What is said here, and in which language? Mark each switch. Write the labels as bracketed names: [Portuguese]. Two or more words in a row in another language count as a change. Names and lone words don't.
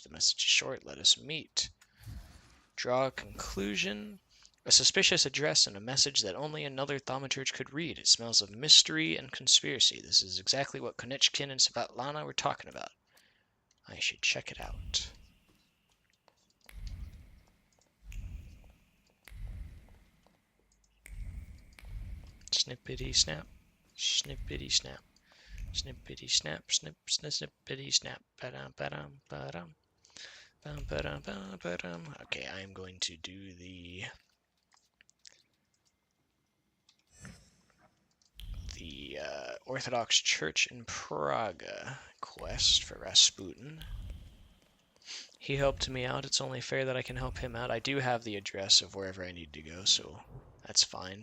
[English] The message is short. Let us meet. Draw a conclusion. A suspicious address and a message that only another thaumaturge could read. It smells of mystery and conspiracy. This is exactly what Konechkin and Svetlana were talking about. I should check it out. Snippity snap, snippity snap, snippity snap, snippity snap. Ba-dum, ba-dum, ba-dum. Bum, ba-dum, ba-dum, ba-dum. Okay, I am going to do the Orthodox Church in Prague quest for Rasputin. He helped me out. It's only fair that I can help him out. I do have the address of wherever I need to go, so that's fine.